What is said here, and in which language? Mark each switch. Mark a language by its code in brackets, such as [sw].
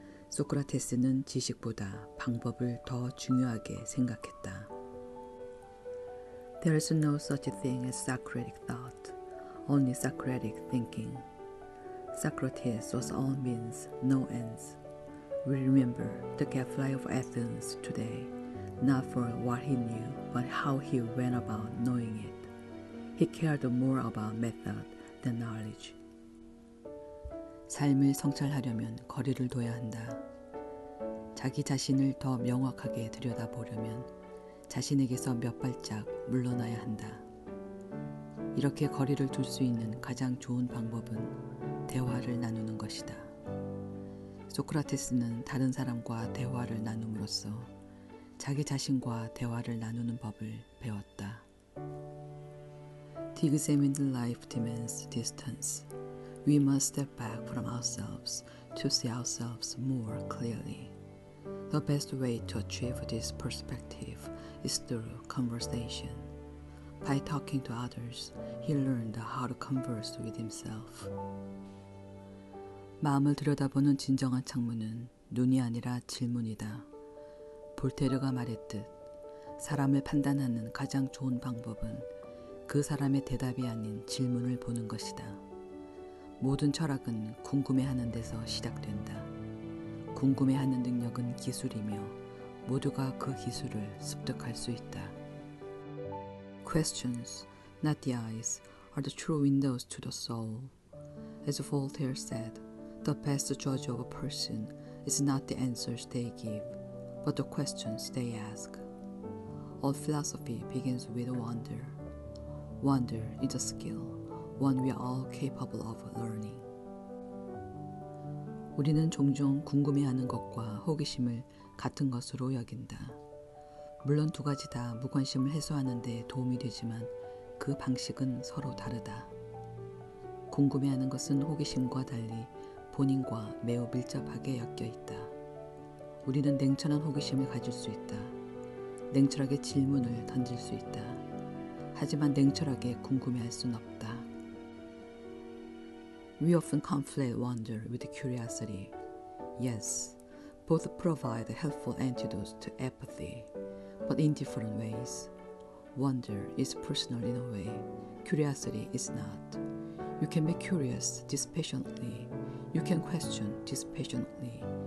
[ko] 소크라테스는 지식보다 방법을 더 중요하게 생각했다. [en] There is no such thing as Socratic thought, only Socratic thinking. Socrates was all means, no ends. We remember the gadfly of Athens today, not for what he knew, but how he went about knowing it. He cared more about method than knowledge. [ko] 삶을 성찰하려면 거리를 둬야 한다. 자기 자신을 더 명확하게 들여다보려면 자신에게서 몇 발짝 물러나야 한다. 이렇게 거리를 둘 수 있는 가장 좋은 방법은 대화를 나누는 것이다. 소크라테스는 다른 사람과 대화를 나눔으로써 자기 자신과 대화를 나누는 법을 배웠다. [en] The examined life demands distance. We must step back from ourselves to see ourselves more clearly. The best way to achieve this perspective is through conversation. By talking to others, he learned how to converse with himself. [ko] 마음을 들여다보는 진정한 창문은 눈이 아니라 질문이다. 볼테르가 말했듯 사람을 판단하는 가장 좋은 방법은 그 사람의 대답이 아닌 질문을 보는 것이다. 모든 철학은 궁금해하는 데서 시작된다. 궁금해하는 능력은 기술이며 모두가 그 기술을 습득할 수 있다. [en] Questions, not the eyes, are the true windows to the soul. As Voltaire said, the best judge of a person is not the answers they give, but the questions they ask. All philosophy begins with wonder. Wonder is a skill, one we are all capable of learning. [ko] 우리는 종종 궁금해하는 것과 호기심을 같은 것으로 여긴다. 물론 두 가지 다 무관심을 해소하는 데 도움이 되지만 그 방식은 서로 다르다. 궁금해하는 것은 호기심과 달리 본인과 매우 밀접하게 엮여 있다. 우리는 냉철한 호기심을 가질 수 있다. 냉철하게 질문을 던질 수 있다. 하지만 냉철하게 궁금해할 순 없다. [en] We often conflate wonder with curiosity. Yes, both provide helpful antidotes to apathy, but in different ways. Wonder is personal in a way, curiosity is not. You can be curious dispassionately. You can question dispassionately.